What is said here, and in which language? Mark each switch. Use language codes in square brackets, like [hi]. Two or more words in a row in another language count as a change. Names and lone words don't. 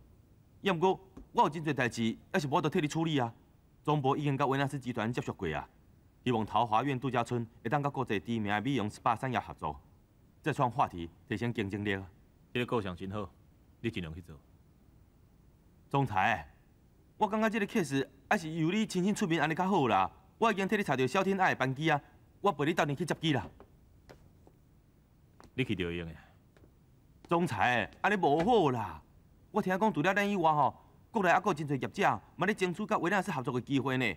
[nan] 要毋过，我有真侪代志，还是无得替你处理啊。总部已经甲维纳斯集团接触过啊，希望桃华苑度假村会当甲国际知名的美容 SPA 产业合作，再创话题，提升竞争力啊。这个构想真好，你尽量去做。总裁，我感觉这个 case 还是由你亲身出面安尼较好啦。我已经替你查到萧天爱的班机啊，我陪你到年去接机啦。你去就会用的。总裁，安尼无好啦。我听讲除了咱以外吼，国内还阁真侪业者嘛咧争取甲维纳斯合作的机会呢。